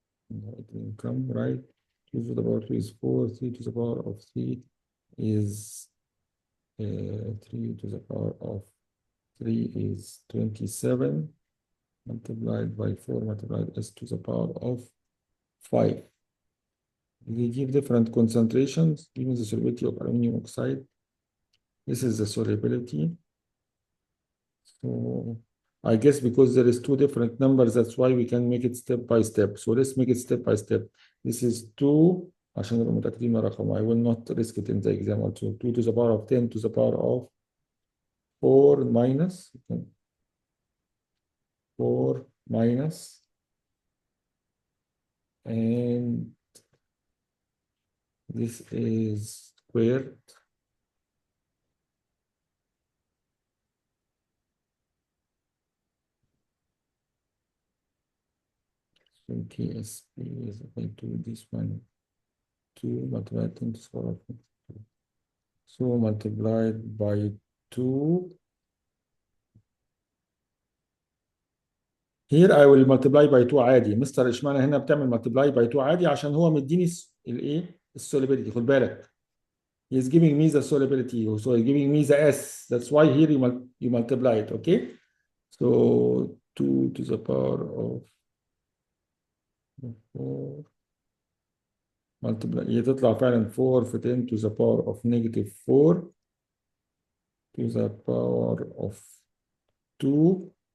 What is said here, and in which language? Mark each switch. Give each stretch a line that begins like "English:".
English: No, it will come right. 2 to the power of 2 is 4, 3 to the power of 3 is 3 to the power of 3 is 27, multiplied by 4 multiplied s to the power of 5. They give different concentrations, given the solubility of aluminum oxide. This is the solubility. So I guess because there is 2 different numbers, that's why we can make it step by step. So let's make it step by step. This is 2,
Arabic: عشان نبقى متأكدين من الرقم.
English: I will not risk it in the exam also. 2 to the power of 10 to the power of 4 minus 4 minus, and this is squared. So TSP is equal to this one, 2 multiplied 10 to the power of 2. So multiplied by 2. Here I will multiply by 2
Arabic: عادي. مستر اشمعنى هنا بتعمل
English: multiply by 2
Arabic: عادي؟ عشان هو مديني الايه؟ السوليبيليتي. خد بالك.
English: He is giving me the solubility, so he's giving me the S. That's why here you multiply it, okay? So 2 to the power of 4 multiply.
Arabic: هي تطلع فعلا 4 في 10
English: to the power of negative 4 to the power of 2.